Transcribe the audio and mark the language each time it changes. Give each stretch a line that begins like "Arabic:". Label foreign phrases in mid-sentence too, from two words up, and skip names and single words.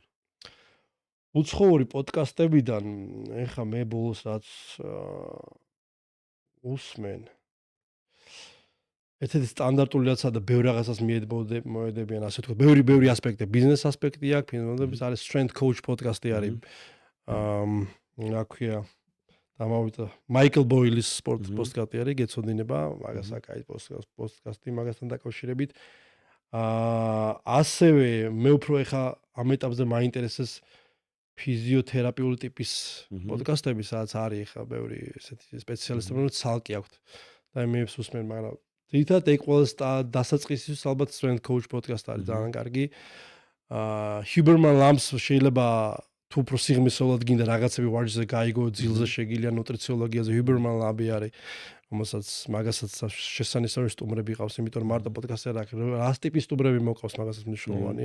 Georgian: უცხოური პოდკასტებიდან ეხა მე ბოლოს რაც უსმენ. ესეთი სტანდარტული რაცა და ბევრ რაღაცას მოედებიან, ასე ვთქვათ, ბევრი ასპექტი, ბიზნეს ასპექტი აქვს, ფინანსების არის
English: strength coach
Georgian: პოდკასტი არის. რა ქვია, დამავიდა მაიკლ ბოილის სპორტ პოდკასტი არის, გეცოდინება, მაგას აკაი პოდკასტი მაგასთან დაკავშირებით. ასევე მე უფრო ეხა ამ ეტაპზე მაინტერესებს ფიზიოთერაპიული ტიპის პოდკასტები, სადაც არის ეხა ბევრი ესეთი სპეციალისტები, რომელიც ცალკე აქვთ და მე ვსმენ, მაგრამ თითქოს ეგ ყველას დასაწყისისთვის ალბათ
English: strength coach
Georgian: პოდკასტი არის ძალიან კარგი. Huberman Labs შეიძლება თუ უფრო სიღრმისეულად გინდა რაღაცები ვარჯიშზე გაიგო, ძილზე შეგიძლია ნუტრიციოლოგიაზე Huberman Lab-ი არის. რომელსაც მაგასაც შესანიშნავი სტუმრები ყავს, იმიტომ რომ მარტო პოდკასტი არ აქვს, რა ტიპის სტუმრები მოყავს, მაგასაც მნიშვნელოვანია.